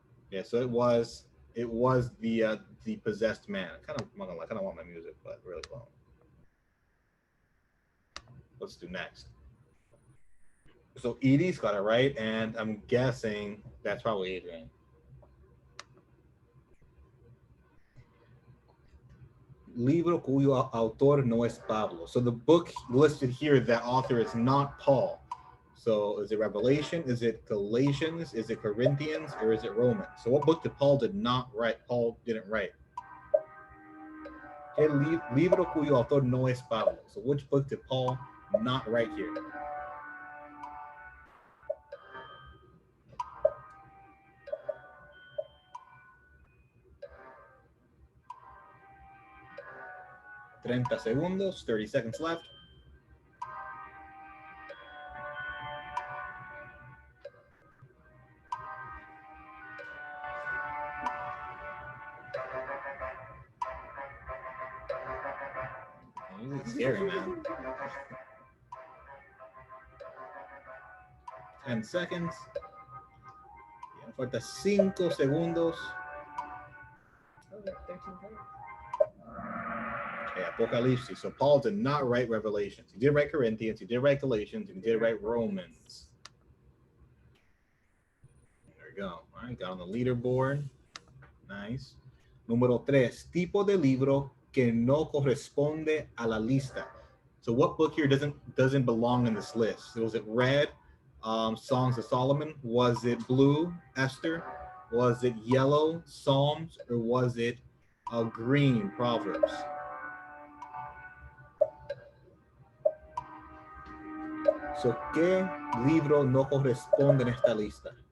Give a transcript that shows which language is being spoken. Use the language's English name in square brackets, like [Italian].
[English] Yeah. So it was the possessed man. I kind of want my music, but really won't. Let's do next. So Edie's got it right, and I'm guessing that's probably Adrian. [Spanish] Libro cuyo autor no es Pablo. [English] So the book listed here, that author is not Paul. So is it Revelation? Is it Galatians? Is it Corinthians? Or is it Romans? So what book did Paul not write? Paul didn't write. [Spanish] El libro cuyo autor no es Pablo. [English] So which book did Paul not write here? Segundos, 30 seconds left. This is scary, man. 10 seconds. [Spanish] Falta 5 segundos. [English] Oh, 13 seconds. Okay, Apocalypse. So Paul did not write Revelations. He did write Corinthians. He did write Galatians. And he did write Romans. There we go. All right, got on the leaderboard. Nice. [Spanish] Número 3. Tipo de libro que no corresponde a la lista. [English] So what book here doesn't belong in this list? Was it Red, Songs of Solomon? Was it Blue, Esther? Was it Yellow, Psalms? Or was it Green, Proverbs? [Spanish] So, ¿qué libro no corresponde en esta lista?